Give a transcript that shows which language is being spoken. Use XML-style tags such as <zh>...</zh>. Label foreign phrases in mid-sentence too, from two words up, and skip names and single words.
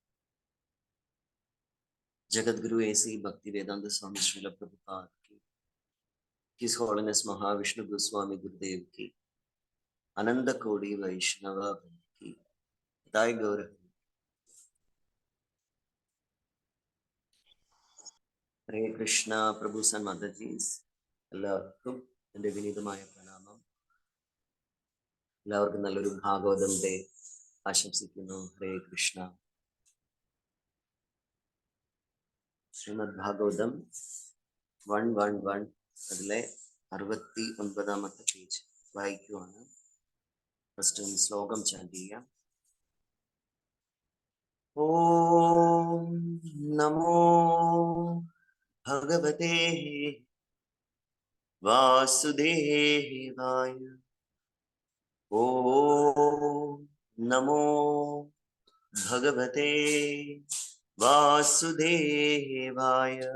<hi>जगत गुरु ऐसी भक्ति वेदांत स्वामी श्रील प्रभुपाद की</hi> <en>His Holiness</en> <hi>महाविष्णु गोस्वामी गुरुदेव की अनंत कोटि वैष्णव की दाय गौर हरे कृष्णा प्रभु सन्माताजीस</hi> <ml>എല്ലാവർക്കും എൻ്റെ വിനീതമായ പ്രണാമം എല്ലാവർക്കും നല്ലൊരു ഭാഗവതം ഡേ ആശംസിക്കുന്നു ഹരേ കൃഷ്ണ ശ്രീമദ് ഭാഗവതം 111 അതിലെ 69ാമത്തെ പേജ് വായിക്കുവാണ് ഫസ്റ്റ് ശ്ലോകം ചാൻറ്റ് ചെയ്യാം</ml> <sa>ॐ नमो भगवते वासुदेवाय। ॐ नमो भगवते वासुदेवाय।</sa>